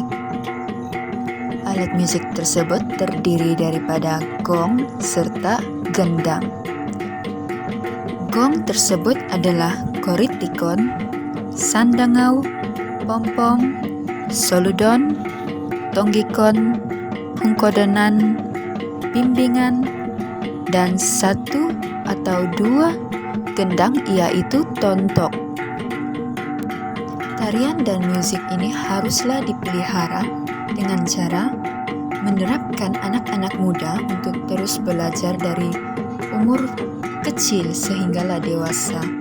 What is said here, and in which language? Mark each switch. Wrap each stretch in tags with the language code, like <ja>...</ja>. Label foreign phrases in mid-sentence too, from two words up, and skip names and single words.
<ms>Alat musik tersebut terdiri daripada gong serta gendang. Gong tersebut adalah koritikon, sandangau, pompong, soludon, tonggikon, pungkodonan, bimbingan, dan 1 atau 2 gendang, yaitu tontok. Tarian dan musik ini haruslah dipelihara dengan cara menerapkan anak-anak muda untuk terus belajar dari umur kecil sehinggalah dewasa.</ms>